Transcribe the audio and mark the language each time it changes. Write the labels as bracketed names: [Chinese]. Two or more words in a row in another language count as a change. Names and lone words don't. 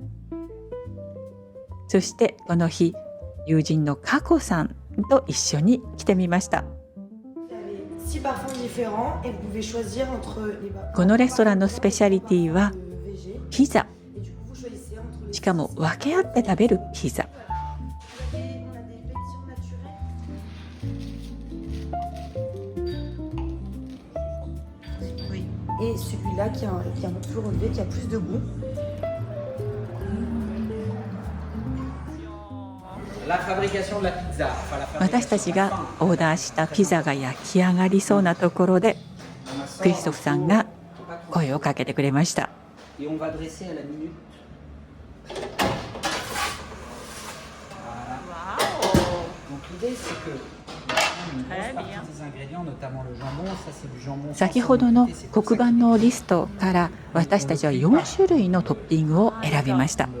[Japanese] そしてこの日、友人のカコさんと一緒に来てみました。このレストランのスペシャリティはピザ。しかも分け合って食べるピザ。 [French] Et celui-là qui est un peu plus relevé, qui a plus de goût. [Japanese] 私たちがオーダーしたピザが焼き上がりそうなところでクリストフさんが声をかけてくれました。先ほどの黒板のリストから私たちは4種類のトッピングを選びました。